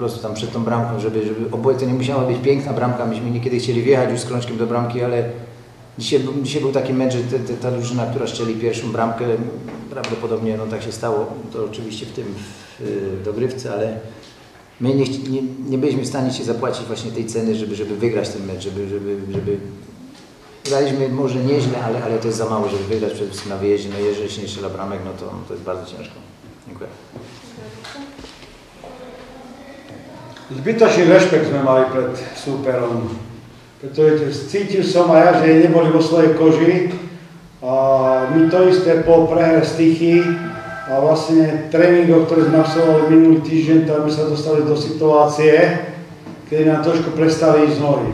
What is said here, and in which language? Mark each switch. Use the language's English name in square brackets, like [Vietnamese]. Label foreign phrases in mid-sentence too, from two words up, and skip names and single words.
[Polish] prostu tam przed tą bramką, żeby oboje to nie musiała być piękna bramka, myśmy niekiedy chcieli wjechać już z krążkiem do bramki, ale dzisiaj był taki mecz, że ta drużyna, która strzeli pierwszą bramkę, prawdopodobnie no tak się stało, to oczywiście w dogrywce, ale my nie byliśmy w stanie się zapłacić właśnie tej ceny, żeby wygrać ten mecz, żeby graliśmy może nieźle, ale to jest za mało, żeby wygrać przede wszystkim na wyjeździe. No jeżeli się nie strzela bramek, no to jest bardzo ciężko. Dziękuję. [Slovak] Zbytočný rešpekt sme mali pred súperom, pretože cítil som aj ja, že neboli vo svojej koži. A my to isté po prehre z Tichy a vlastne tréningov, ktoré sme absolvovali minulý týždeň, tak my sa dostali do situácie, kedy nám trošku prestali ísť nohy.